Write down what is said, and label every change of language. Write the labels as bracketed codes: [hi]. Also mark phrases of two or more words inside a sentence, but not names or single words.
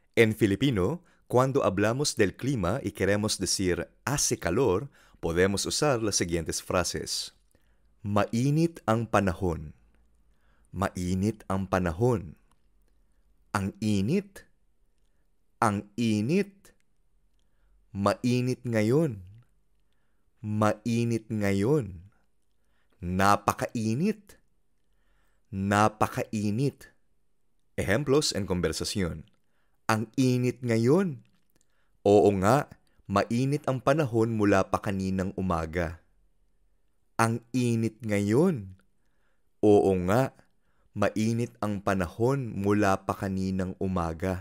[es] En Filipino, cuando hablamos del clima y queremos decir hace calor, podemos usar las siguientes frases. [tl] Mainit ang panahon. Mainit ang panahon. Ang init. Ang init. Mainit ngayon. Mainit ngayon. Napakainit. Napakainit. [es] Ejemplos en conversación. [tl] Ang init ngayon. Oo nga, mainit ang panahon mula pa kaninang umaga. Ang init ngayon. Oo nga, mainit ang panahon mula pa kaninang umaga.